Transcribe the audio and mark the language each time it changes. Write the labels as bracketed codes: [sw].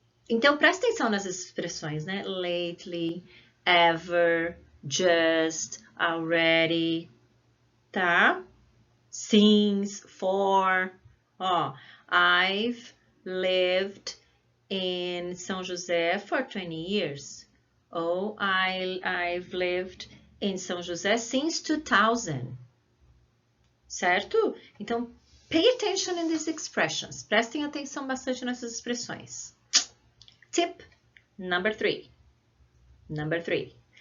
[pt] Então, presta atenção nas expressões, né? [en] Lately, ever, just, already, tá? Since, for. Ó, I've lived in São José for 20 years. Ou I've lived in São José since 2000. Certo? Então, pay attention in these expressions. [pt] Prestem atenção bastante nessas expressões. [en] Tip number 3. Number 3.